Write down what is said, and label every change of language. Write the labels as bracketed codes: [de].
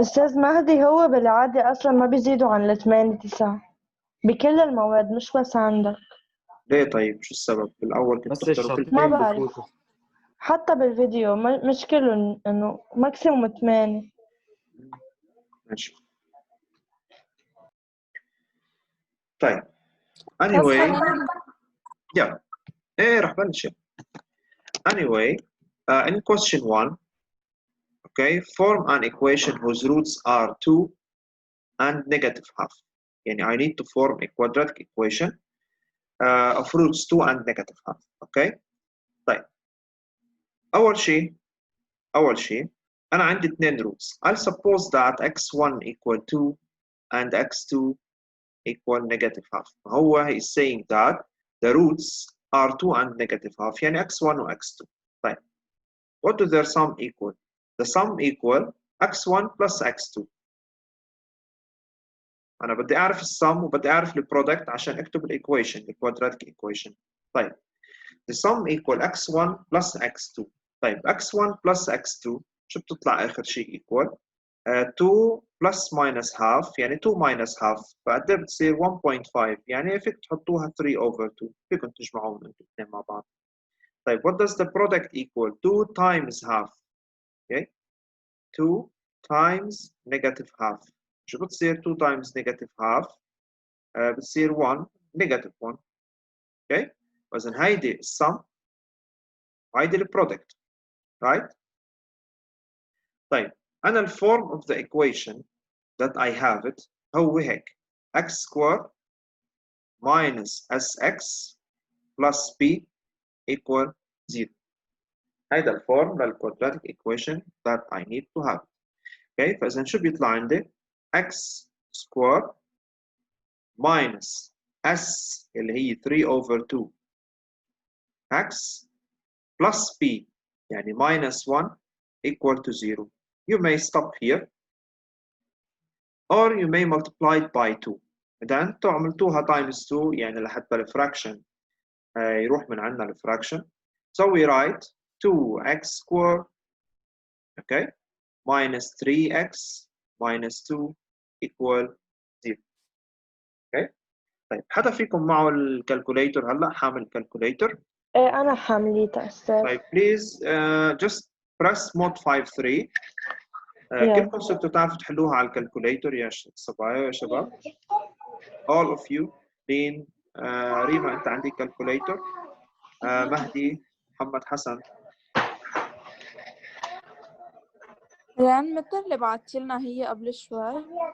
[ar] أستاذ مهدي هو بالعادة أصلا ما بيزيدوا عن 8 9 بكل المواد، مش بس عندك. ليه طيب؟ شو السبب؟ بالأول كنت تحضروا كل ما بعرف، حتى بالفيديو مش كلهم، إنه ماكسيموم 8. ماشي. طيب [en] anyway yeah. [ar] ايه رح بلش. [en] anyway in question 1, okay, form an equation whose roots are 2 and -half. [ar] يعني [en] I need to form a quadratic equation of roots 2 and -half. okay. [ar] طيب أول شيء أنا عندي 2 roots. [en] I'll suppose that x1 equal 2 and x2 equal -half. هو he is saying that the roots are 2 and -half، [ar] يعني [en] x1 و x2. طيب what do their sum equal? The sum equal x1 plus x2. [ar] أنا بدي أعرف السم وبدي أعرف البرودكت عشان أكتب الإيكويشن، الكوادراتيك إيكويشن. [en] طيب the sum equal x1 plus x2. طيب x1 plus x2 [ar] شو بتطلع آخر شيء [en] equal 2 [ar] بلس ماينس هاف يعني 2 ماينس هاف، فقد ايه بتصير 1.5، يعني فيك تحطوها 3 over 2، فيكم تجمعوهم انتم الاثنين مع بعض. [en] طيب what does the product equal؟ 2 times half. okay 2 times negative half. [ar] شو بتصير [en] 2 times negative half؟ [ar] بتصير [en] 1 negative 1. [ar] اوكي فاذا هيدي السم وهيدي البرودكت [en] right. [ar] طيب انا الفورم [en] of the equation that I have it [ar] هو هيك [en] x square minus sx plus b equal 0. [ar] هيدا الفورم [en] للquadratic equation that I need to have. [ar] اوكي فاذا شو بيطلع عندي [en] x square minus s [ar] اللي هي [en] 3 over 2 x plus b [ar] يعني [en] minus 1 equal to 0. You may stop here or you may multiply it by 2. [ar] إذا أنتم عملتوها times 2 يعني لحتى الفراكشن يروح من عندنا الفراكشن. [en] So we write 2x squared okay minus 3x minus 2 equal 0. [ar] okay طيب حدا فيكم معه الكالكوليتر هلا حامل الكالكوليتر؟ ايه انا حامليتها استاذ. [en] طيب please just press mode 5 3. [ar] كلكم صرتوا تعرفوا تحلوها على الكالكوليتر يا صبايا يا شباب. [en] all of you. [ar] لين ريما انت عندك كالكوليتر. مهدي محمد حسن. ريان متى اللي بعتي لنا هي قبل شوي؟